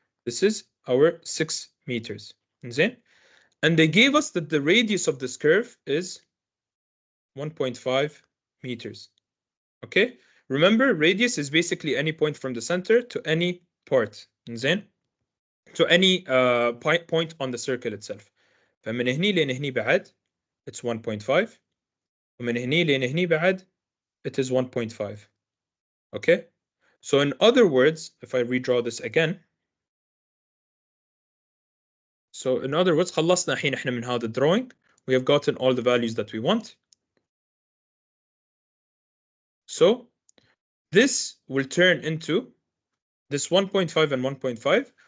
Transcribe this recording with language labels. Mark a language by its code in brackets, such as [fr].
[en] This is our 6 meters. And they gave us that the radius of this curve is 1.5 meters. Okay? Remember, radius is basically any point from the center to any part. To any point on the circle itself. [ar] فمن هني لين هني بعد [en] it's 1.5. [ar] ومن هني لين هني بعد [en] it is 1.5. Okay? So in other words, if I redraw this again, so in other words, [ar] خلصنا الحين احنا من هذا [en] drawing. We have gotten all the values that we want. So this will turn into this 1.5 and 1.5.